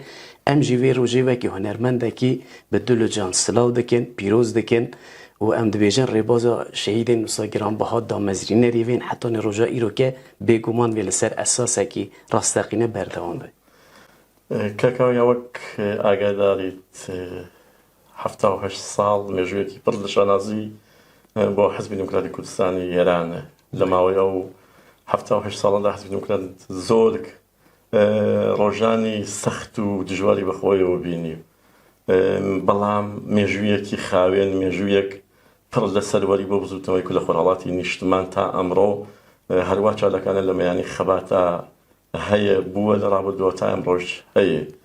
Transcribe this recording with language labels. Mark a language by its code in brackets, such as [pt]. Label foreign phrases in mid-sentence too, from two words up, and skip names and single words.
[ku] Em jî vê rojê wekî hunermendekî bi dil û can silav dikin, pîroz dikin û em dibêjin rêbaza şehîdên wisa giranbiha damezrînerî vên hetanê roja îroke bêguman vê li ser esasekî rasteqîne berdewam be. [ckb] کاکاویا وەک ئاگاداریت 78 ساڵ مێژوویەکی پڕ لە شانازی بۆ حزبی دموکراتی کوردستانی ئێرانە. لە ماوەی ئەو 78 ساڵەدا حزبی دموکرات زۆر ڕۆژانی سەخت و دژواری بەخۆیەوە بینی، بەڵام مێژوویەکی خاوێن، مێژوویەک پڕ لە سەروەری بۆ بزوتنەوەی لە خۆرهەڵاتی نیشتمان تا ئەمڕۆ هەروە چالەکانە لە مەیانی خەباتە هەیە بووە لە ڕابردووە تا ئەمڕۆژ هەیە.